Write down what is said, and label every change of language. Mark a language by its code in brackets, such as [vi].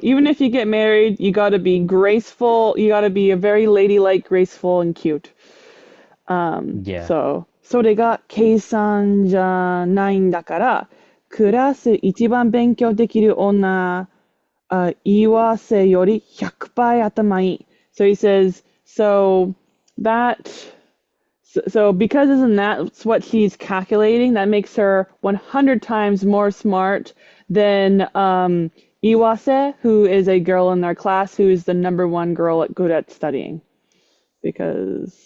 [en] even if you get married, you got to be graceful. You got to be a very ladylike, graceful, and cute. Yeah. [ja] So それが計算じゃないんだから、クラス一番勉強できる女、言わせより100倍頭いい. [en] So he says, so because isn't that's what she's calculating, that makes her 100 times more smart than Iwase, who is a girl in their class who is the number one girl good at studying because